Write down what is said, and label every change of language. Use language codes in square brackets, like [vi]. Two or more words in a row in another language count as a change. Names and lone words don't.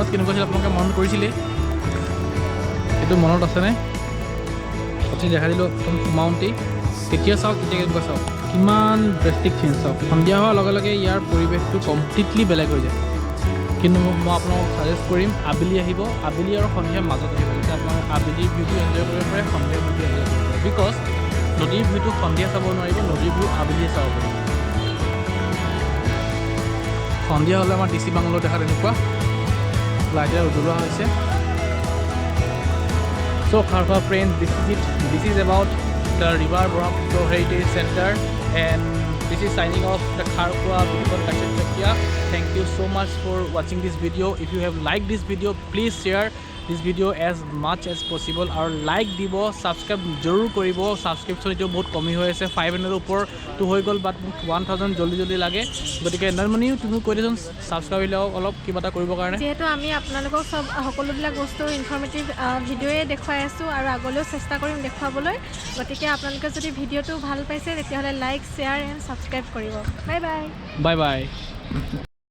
[as] কেনেকুৱা হৈছিল আপোনালোকে মন কৰিছিলে এইটো মনত আছেনে অতি দেখা দিলোঁ একদম সোমাওঁতেই তেতিয়া চাওক তেতিয়া কেনেকুৱা চাওক কিমান [en] drastic change [as] চাওক সন্ধিয়া হোৱাৰ লগে লগে ইয়াৰ পৰিৱেশটো কমপ্লিটলি বেলেগ হৈ যায় কিন্তু মই আপোনালোকক ছাজেষ্ট কৰিম আবেলি আহিব আবেলি আৰু সন্ধিয়াৰ মাজত আহিব তেতিয়া আপোনালোকে আবেলিৰ ভিউটো এনজয় কৰিব পাৰে সন্ধিয়াৰ ভিউটো এনজয় কৰিব পাৰে বিকজ নদীৰ ভিউটো সন্ধিয়া চাব নোৱাৰিব নদীৰ ভিউ আবেলিয়ে চাব পাৰিব সন্ধিয়া হ'লে আমাৰ ডিচি বাংলো দেখাত এনেকুৱা লাইটেৰে উজ্বলোৱা হৈছে চ' খাৰখোৱা [en] friends this is about the river Brahmaputra heritage centre and this is signing off the Kharkhowa Beautiful Dakshin Chakia. Thank you so much for watching this video. If you have liked this video, please share this video as much as possible. [as] আৰু লাইক দিব, ছাবস্ক্ৰাইব জৰুৰ কৰিব. ছাবস্ক্ৰিপশ্বন ইটো বহুত কম হৈ আছে 500 ওপৰ তো হৈ গ'ল বাট 1000 জলদি লাগে. গতিকে নৰ্মেলি তুমি কৈ দেছন ছাবস্ক্ৰাইব লিও অলপ কিবা টা কৰিব কাৰণে. যেহেতু আমি আপোনালোকক সব সকলোবিলাক বস্তু ইনফৰ্মেটিভ ভিডিঅ'য়ে দেখুৱাই আছোঁ আৰু আগলৈও চেষ্টা কৰিম দেখুৱাবলৈ গতিকে আপোনালোকে যদি ভিডিঅ'টো ভাল পাইছে তেতিয়াহ'লে [en] like share and subscribe [as] কৰিব [en] bye bye Bye bye.